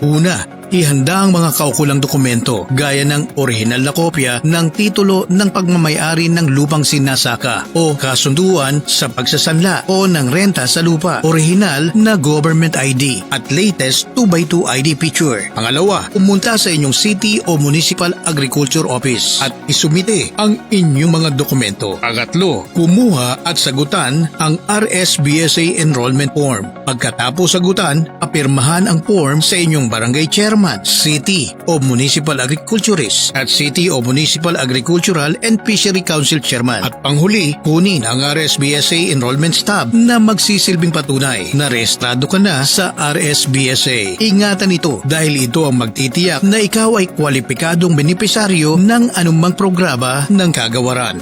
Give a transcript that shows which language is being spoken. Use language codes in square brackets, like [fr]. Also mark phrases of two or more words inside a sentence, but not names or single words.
[tl] Una, ihanda ang mga kaukulang dokumento gaya ng orihinal na kopya ng titulo ng pagmamayari ng lupang sinasaka o kasunduan sa pagsasanla o ng renta sa lupa, orihinal na [en] government ID [tl] at [en] latest 2x2 ID picture. [tl] Pangalawa, pumunta sa inyong city o [en] municipal agriculture office [tl] at isumite ang inyong mga dokumento. Pangatlo, kumuha at sagutan ang RSBSA [en] enrollment form. [tl] Pagkatapos sagutan, apirmahan ang form sa inyong barangay chairman, city o [en] municipal agriculturist [tl] at city o [en] municipal agricultural and fishery council chairman. [tl] At panghuli, kunin ang RSBSA [en] enrollment stub [tl] na magsisilbing patunay na rehistrado ka na sa RSBSA. Ingatan ito dahil ito ang magtitiyak na ikaw ay kwalipikadong benepisaryo ng anumang programa ng kagawaran.